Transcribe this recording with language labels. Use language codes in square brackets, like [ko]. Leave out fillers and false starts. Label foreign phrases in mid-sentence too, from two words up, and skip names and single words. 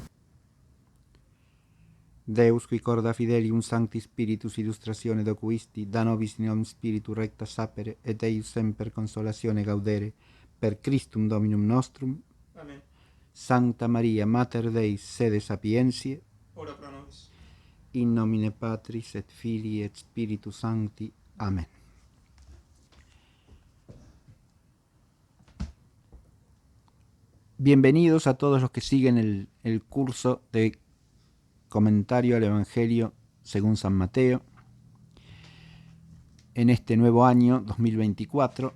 [la] Deus qui corda fidelium Sancti Spiritus illustratione docuisti, da nobis in omnis spiritu recta sapere, et eius semper consolatione gaudere, per Christum Dominum nostrum. Amen. Sancta Maria, Mater Dei, sede sapientiae, Ora pro nobis. in nomine Patris et Filii et Spiritus Sancti. Amen. [es] Bienvenidos a todos los que siguen el curso de comentario al Evangelio según San Mateo en este nuevo año 2024.